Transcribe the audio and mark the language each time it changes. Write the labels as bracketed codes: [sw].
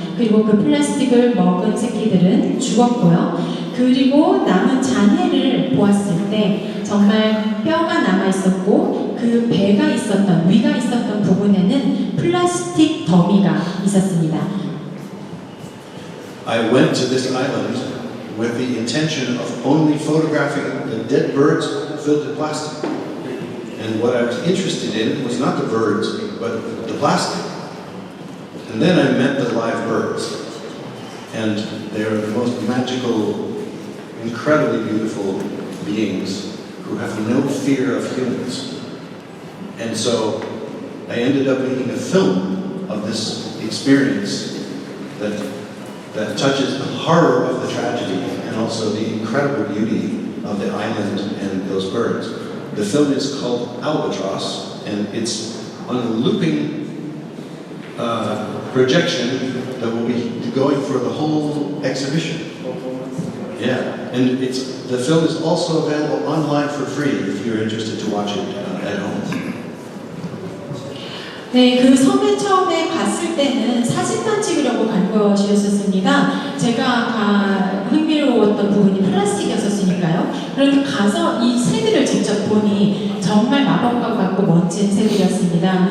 [ko] 그리고 그 플라스틱을 먹은 새끼들은 죽었고요. 그리고 남은 잔해를 보았을 때 정말 뼈가 남아 있었고 그 배가 있었던 위가 있었던 부분에는 플라스틱 더미가 있었습니다. [en] I went to this island with the intention of only photographing the dead birds filled with plastic. And what I was interested in was not the birds, but the plastic. And then I met the live birds. And they are the most magical, incredibly beautiful beings who have no fear of humans. And so I ended up making a film of this experience that touches the horror of the tragedy and also the incredible beauty of the island and those birds. The film is called Albatross, and it's on a looping projection that will be going for the whole exhibition. Yeah, and the film is also available online for free if you're interested to watch it at home. [ko] 네, 그 섬에 처음에 갔을 때는 사진만 찍으려고 간 것이었습니다. 제가 흥미로웠던 부분이 플라스틱이었으니까요. 그런데 가서 이 새들을 직접 보니 정말 마법과 같고 멋진 새들이었습니다.